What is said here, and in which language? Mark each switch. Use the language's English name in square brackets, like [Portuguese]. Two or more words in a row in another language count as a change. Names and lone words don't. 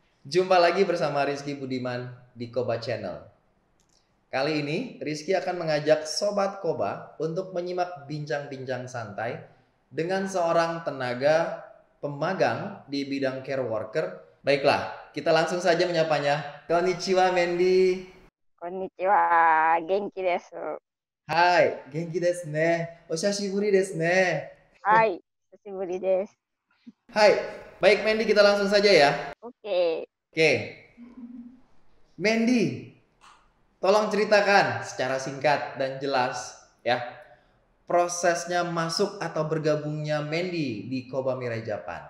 [Indonesian] Jumpa lagi bersama Rizky Budiman di Koba Channel. Kali ini Rizky akan mengajak Sobat Koba untuk menyimak bincang-bincang santai dengan seorang tenaga pemagang di bidang [English] care worker. [Indonesian] Baiklah, kita langsung saja menyapanya. [Japanese] Konnichiwa Mandy. こんにちは、元気です. はい、元気ですね。お久しぶりですね. はい、久しぶりです. [Indonesian] Hai, baik Mandy, kita langsung saja ya. Oke. Oke, Mandy, tolong ceritakan secara singkat dan jelas ya prosesnya masuk atau bergabungnya Mandy di Koba Mirai Japan.